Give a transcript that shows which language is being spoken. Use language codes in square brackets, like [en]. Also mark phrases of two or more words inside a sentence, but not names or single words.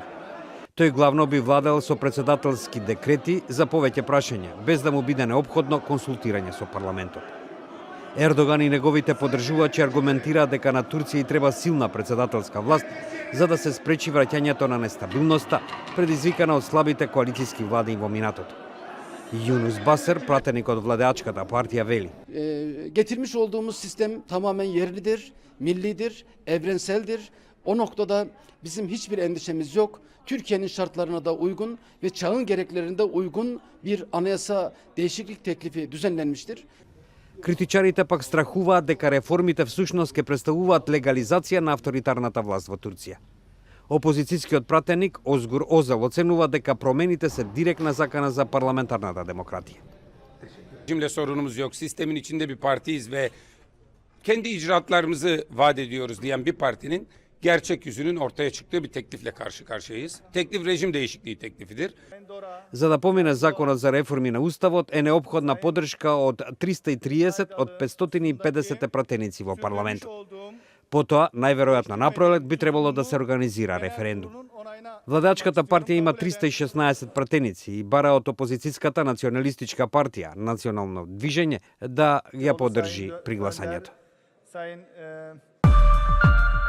[mk] Тој главно би владел со председателски декрети за повеќе прашања, без да му биде неопходно консултирање со парламентот. Ердоган и неговите поддржувачи аргументираат дека на Турција и треба силна председателска власт за да се спречи враќањето на нестабилноста, предизвикана од слабите коалицијски влади во минатото. Yunus Basır, pratеник од владеачката партија, вели: [tr] Getirmiş olduğumuz sistem tamamen yerlidir, millidir, evrenseldir. O noktada bizim hiçbir endişemiz yok. Türkiye'nin şartlarına da uygun ve çağın gereklerine uygun bir anayasa değişiklik teklifi düzenlenmiştir. [mk] Критичарите пак страхуваат дека реформите всушност ќе представуваат легализација на авторитарната власт во Турција. Опозицијскиот пратеник Озгур Озел оценува дека промените се директна закана за парламентарната демократија. [tr] Rejimle sorunumuz yok. Sistemin içinde bir partiyiz ve kendi icraatlarımızı vaat ediyoruz diyen bir partinin gerçek yüzünün ortaya çıktığı bir teklifle karşı karşıyayız. Teklif rejim değişikliği teklifidir. [mk] За да помине законот за реформи на уставот е неопходна поддршка од 330 од 550 пратеници во парламентот. Потоа, најверојатно напролет би требало да се организира референдум. Владеачката партија има 316 пратеници и бара од опозицијската националистичка партија, Национално движење, да ја поддржи при гласањето.